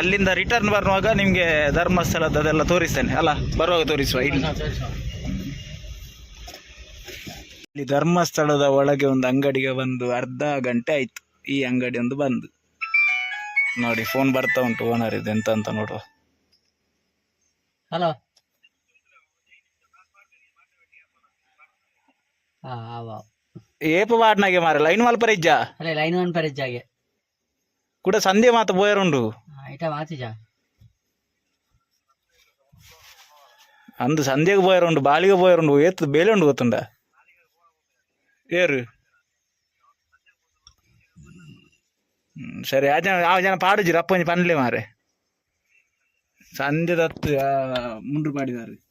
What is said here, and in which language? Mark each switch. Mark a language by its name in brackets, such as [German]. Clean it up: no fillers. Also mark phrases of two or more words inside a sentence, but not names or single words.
[Kannada] ಅಲ್ಲಿಂದ ರಿಟರ್ನ್ ಬರುವಾಗ ನಿಮಗೆ ಧರ್ಮಸ್ಥಳದ ಅದೆಲ್ಲ ತೋರಿಸ್ತೇನೆ ಅಲ್ಲ, ಬರುವಾಗ ತೋರಿಸುವ. ಇಲ್ಲಿ ಧರ್ಮಸ್ಥಳದ ಒಳಗೆ ಒಂದು ಅಂಗಡಿಗೆ ಬಂದು ಅರ್ಧ ಗಂಟೆ ಆಯ್ತು. ಈ ಅಂಗಡಿ ಒಂದು ಬಂದು ನೋಡಿ, ಫೋನ್ ಬರ್ತಾ ಉಂಟು ಓನರ್ ಇದು ಎಂತ ಅಂತ ನೋಡುವ. ಹಲೋ, [Tulu] ಏಪ ಪಾಡ್ನಾಗೆ ಮಾರ ಲೈನ್ ಮಲ್ಪರಿಜ್ಜ ಅಲ್ಲ ಲೈನ್ ಒನ್ ಪರಿಜ್ಜಾಗೆ ಕೂಡ ಸಂಧ್ಯೆ ಮಾತ ಬೋಯರುಂಡು ಐಟ ಮಾತಿಜ ಅಂದು ಸಂಧ್ಯೆಗೆ ಬೋಯರುಂಡು ಬಾಳಿಗೆ ಬೋಯರುಂಡು ಏತ್ ಬೇಲೆ ಉಂಡು ಗೊತ್ತುಂಡ ಏರು ಸರಿ ಆ ಜನ ಪಾಡುಜಿರ ಅಪ್ಪಂಜಿ ಪನ್ಲೆ ಮಾರೆ ಸಂಧ್ಯದ ಹತ್ತು ಮುಂಡ್ರು ಪಾಡಿದಾರೆ.